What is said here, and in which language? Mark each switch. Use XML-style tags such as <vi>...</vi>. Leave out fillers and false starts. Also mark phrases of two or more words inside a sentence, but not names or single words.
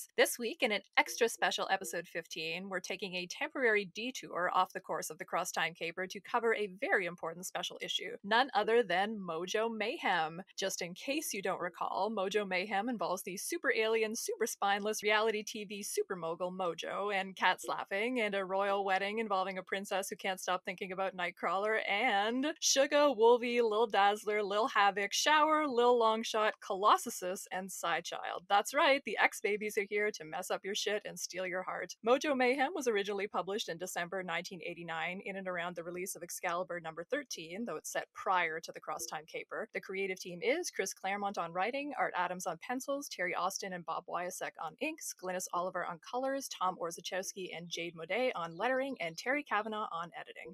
<en>This week, in an extra special episode 15, we're taking a temporary detour off the course of the Cross Time Caper to cover a very important special issue, none other than Mojo Mayhem. Just in case you don't recall, Mojo Mayhem involves the super alien, super spineless reality TV super mogul Mojo and cat slapping and a royal wedding involving a princess who can't stop thinking about Nightcrawler, and Sugah, Wolvie, Lil Dazzler, Lil Havok, Shower, Lil Longshot, Colossusus, and Psychilde. That's right, the X-Babies are here to mess up your shit and steal your heart. Mojo Mayhem was originally published in December 1989 in and around the release of Excalibur number 13, though it's set prior to the Cross Time Caper. The creative team is Chris Claremont on writing, Art Adams on pencils, Terry Austin and Bob Wyasek on inks, Glynis Oliver on colors, Tom Orzechowski and Jade Modet on lettering, and Terry Kavanagh on editing.</en>